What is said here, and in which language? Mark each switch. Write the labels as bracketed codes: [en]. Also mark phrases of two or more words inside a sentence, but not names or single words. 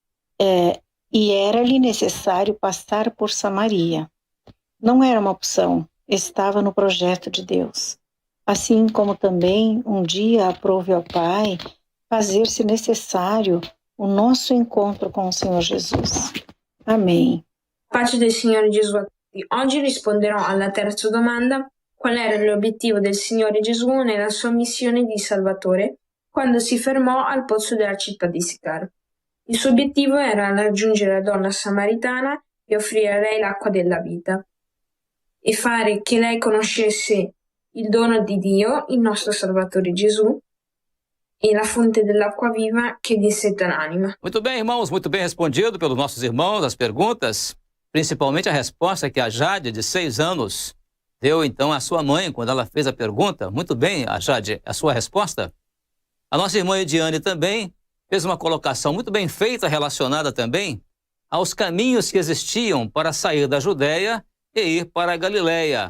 [pt] E era-lhe necessário passar por Samaria. Não era uma opção, estava no projeto de Deus. Assim como também um dia aprove ao Pai fazer-se necessário o nosso encontro com o Senhor Jesus. Amém. [it] Pace del Signore Gesù a tutti. Oggi risponderò alla terza domanda: qual era l'obiettivo del Signore Gesù nella sua missione di Salvatore quando si fermò al pozzo della città di Sicar. Il suo obiettivo era raggiungere la donna samaritana di offrire a lei l'acqua della vita e fare che lei conoscesse il dono di Dio, il nostro Salvatore Gesù, e la fonte dell'acqua viva che disseta l'anima. [pt] Muito bem, irmãos, muito bem respondido pelos nossos irmãos as perguntas, principalmente a resposta que a Jade, de 6 anos, deu então à sua mãe quando ela fez a pergunta. Muito bem, a Jade, a sua resposta. A nossa irmã Ediane também fez uma colocação muito bem feita relacionada também aos caminhos que existiam para sair da Judéia e ir para a Galileia.